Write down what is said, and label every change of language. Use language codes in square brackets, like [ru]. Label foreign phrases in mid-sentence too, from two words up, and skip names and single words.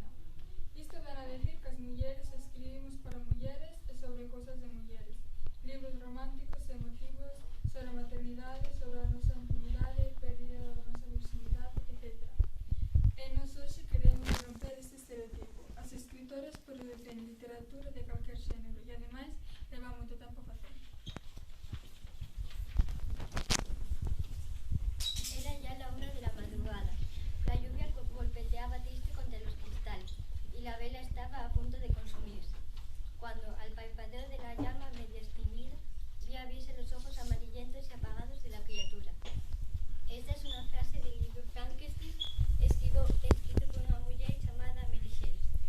[gl] Isto ven a decir que as mulleres escribimos para mulleres e sobre cousas de mulleres, libros románticos e emotivos sobre a maternidade, sobre a nosa intimidade, pérdida da nosa virxinidade, etc. E nos hoxe queremos romper este estereotipo. As escritoras producen literatura de calquer xénero e, ademais, leva moito tempo a facer. [es] Era ya la 1 de la madrugada. La lluvia golpeteaba triste contra los cristales y la vela estaba a punto de consumirse, cuando al parpadeo de la llama medio extinguida vi abrirse los ojos amarillentos y apagados de la criatura. Esta es una frase del libro Frankenstein, escrito por una mujer llamada Mary Shelley.